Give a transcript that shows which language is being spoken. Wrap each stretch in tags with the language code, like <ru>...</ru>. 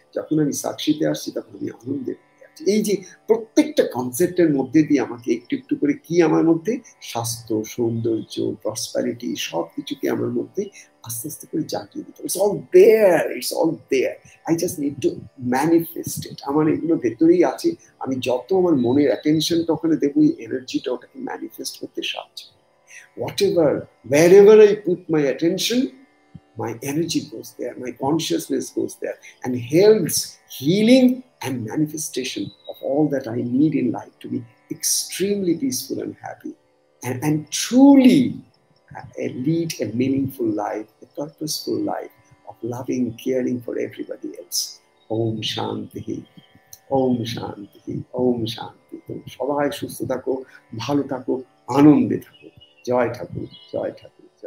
<bn>যখন আমি সাক্ষীতে আসছি তখন আমি আনন্দে ভরে আছি। এই যে প্রত্যেকটা কনসেপ্টের মধ্যে দিয়ে আমাকে একটু একটু করে কি আমার মধ্যে স্বাস্থ্য, সৌন্দর্য, প্রসপারিটি সবকিছুকে আমার মধ্যে আস্তে আস্তে করে জাগিয়ে দিতে হবে।</bn> <en>It's all there, I just need to manifest it.</en> <bn>আমার এগুলো ভেতরেই আছে। আমি যত আমার মনের অ্যাটেনশনটা ওখানে দেবো, এই এনার্জিটা ওটাকে ম্যানিফেস্ট করতে সাহায্য করে।</bn> <en>wherever I put my attention, my energy goes there, my consciousness goes there, and helps healing and manifestation of all that I need in life to be extremely peaceful and happy, and truly lead a meaningful life, a purposeful life of loving, caring for everybody else.</en> <sa>Om Shanti, Om Shanti, Om Shanti.</sa> <bn>সবাই সুস্থ থাকো, ভালো থাকো, আনন্দে থাকো। জয় ঠাকুর, জয় ঠাকুর।</bn>